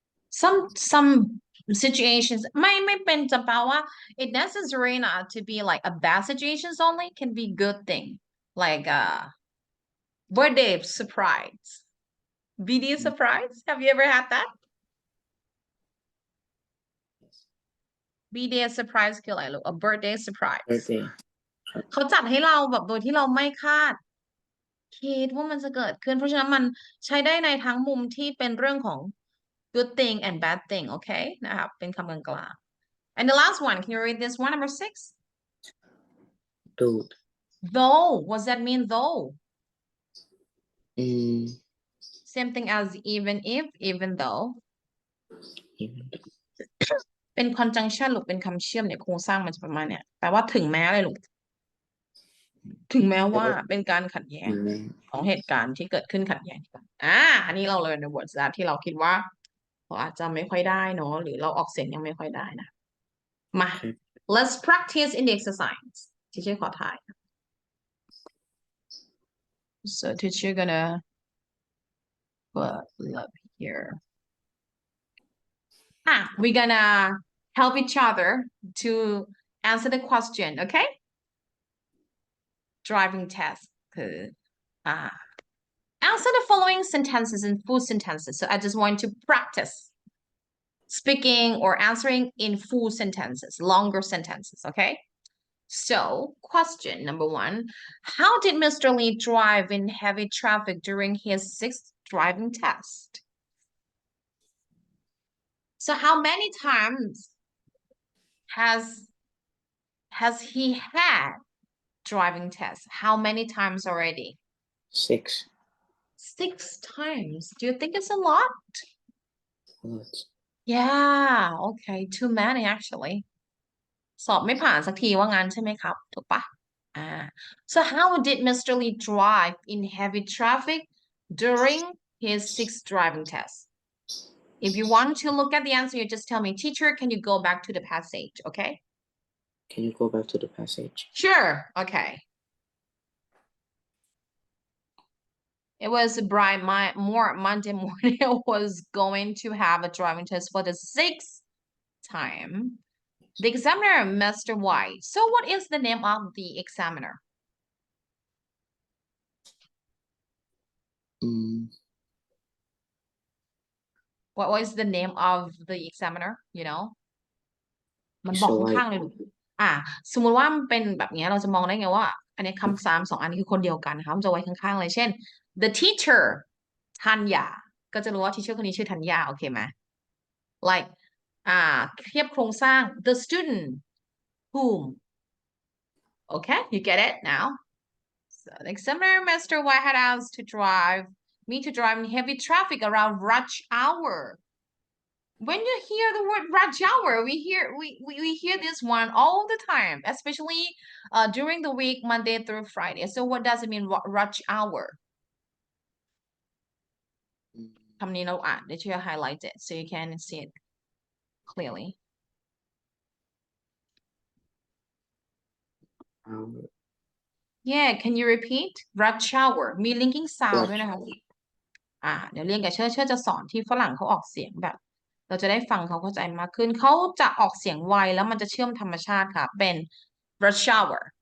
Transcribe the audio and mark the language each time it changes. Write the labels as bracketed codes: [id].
[en] Some situations [th] ไม่เป็นจะแปลว่า [en] it necessary not to be like a bad situations only can be good thing like birthday surprise BD surprise have you ever had that BD surprise [th] คืออะไรลูก [en] a birthday surprise birthday [th] เขาจัดให้เราแบบโดยที่เราไม่คาดคิดว่ามันจะเกิดขึ้นเพราะฉะนั้นมันใช้ได้ในทั้งมุมที่เป็นเรื่องของ [en] good thing and bad thing okay [th] นะครับเป็นคำกลางๆ [en] and the last one can you read this one number 6 Dude. though what does that mean though same thing as even if even though Even [th] เป็น conjunction หรือเป็นคำเชื่อมเนี่ยโครงสร้างมันจะประมาณเนี่ยแปลว่าถึงแม้เลยลูก ถึงแม้ว่าเป็นการขัดแย้งของเหตุการณ์ที่เกิดขึ้นขัดแย้งกันอันนี้เราเลยในบทสนทนาที่เราคิดว่าเราอาจจะไม่ค่อยได้เนาะหรือเราออกเสียงยังไม่ค่อยได้นะ มา [en] let's practice in the exercise teacher [th] ขอถ่าย [en] so teacher gonna put up here we're gonna help each other to answer the question okay driving test คือ answer the following sentences in full sentences so I just want to practice speaking or answering in full sentences longer sentences okay so question number 1 how did Mr. Lee drive in heavy traffic during his 6th driving test so how many times has he had driving tests how many times already 6 times do you think it's a lot Lots. yeah okay too many actually [th] สอบไม่ผ่านสักทีว่างั้นใช่ไหมครับถูกปะ [en] so how did Mr. Lee drive in heavy traffic during his 6th driving test if you want to look at the answer you just tell me teacher can you go back to the passage okay Can you go back to the passage? Sure. Okay. It was bright Monday morning. I was going to have a driving test for the 6th time. The examiner, Mr. White. So what is the name of the examiner? What was the name of the examiner? You know? [th] มันบอกข้างๆเลยลูกสมมุติว่ามันเป็นแบบนี้เราจะมองได้ไงว่าอันนี้คำ3 2อันนี้คือคนเดียวกันนะคะมันจะไว้ข้างๆเลยเช่น [en] the teacher Tunya [th] ก็จะรู้ว่า teacher คนนี้ชื่อธัญญาโอเคไหม like เทียบโครงสร้าง [en] the student whom okay you get it now so the examiner [th] Mr. [en] White had asked to drive me to drive in heavy traffic around rush hour when you hear the word rush hour, we hear this one all the time, especially during the week, Monday through Friday. So what does it mean, rush hour? [th] คำนี้เราอ่านเดี๋ยวช่วย [en] highlight it so you can see it clearly. Yeah, can you repeat? [th] Rush hour มี linking sound ด้วยนะคะเดี๋ยวเรียนกับเชื่อจะสอนที่ฝรั่งเขาออกเสียงแบบเราจะได้ฟังเขาเข้าใจมากขึ้นเขาจะออกเสียงไวแล้วมันจะเชื่อมธรรมชาติค่ะเป็น rush hour